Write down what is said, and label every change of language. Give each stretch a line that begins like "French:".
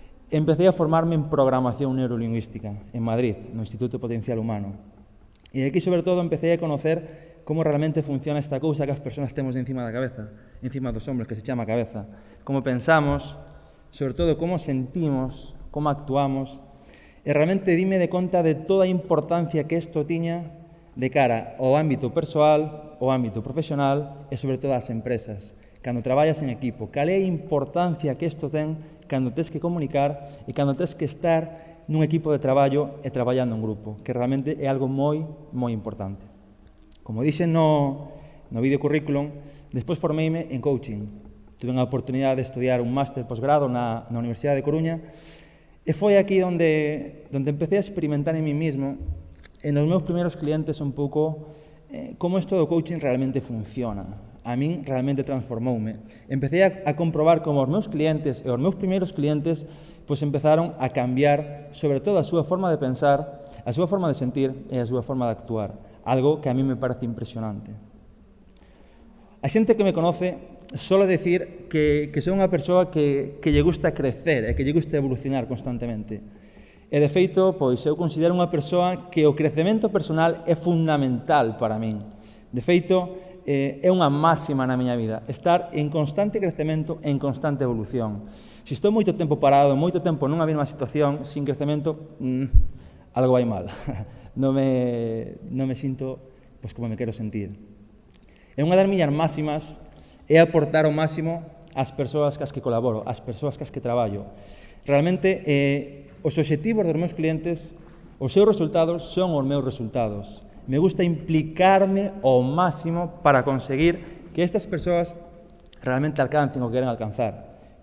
Galician: Empecé a formarme en programación neurolingüística en Madrid, no Instituto Potencial Humano. E aquí, sobre todo, empecé a conocer como realmente funciona esta cousa que as persoas temos encima da cabeza, encima dos hombros, que se chama cabeza. Como pensamos, sobre todo, como sentimos, como actuamos. E realmente dime de conta de toda a importancia que isto tiña de cara ao ámbito persoal, ao ámbito profesional e, sobre todo, ás empresas. Cando traballas en equipo, cal é a importancia que isto ten cando tes que comunicar e cando tes que estar nun equipo de traballo e traballando en grupo, que realmente é algo moi, moi importante. Como dixen no vídeo currículum, despois formeime en coaching. Tuve a oportunidade de estudiar un máster posgrado na Universidade de Coruña e foi aquí onde empecé a experimentar
Spanish: en mí mismo
Galician: e nos meus primeiros clientes un pouco como isto do coaching realmente funciona. A min realmente transformoume. Empecé a comprobar como os meus clientes e os meus primeiros clientes pois empezaron a cambiar sobre todo a súa forma de pensar, a súa forma de sentir e a súa forma de actuar.
Spanish: Algo que a mí me parece impresionante.
Galician: A xente que me conoce solo decir que son unha persoa que lle gusta crecer e que lle gusta evolucionar constantemente. E, de feito, pois, eu considero unha persoa que o crecemento personal é fundamental para min. De feito, é unha máxima na miña vida, estar en constante crecemento, en constante evolución. Se estou moito tempo parado, moito tempo nunha mesma situación, sin crecemento, algo vai mal. Non me sinto pois, como me quero sentir. E unha das miñas máximas é aportar o máximo ás persoas cas que colaboro, ás persoas cas que traballo. Realmente, os obxectivos dos meus clientes, os seus resultados son os meus resultados. Me gusta implicarme ao máximo para conseguir que estas persoas realmente alcancen o que queren alcanzar.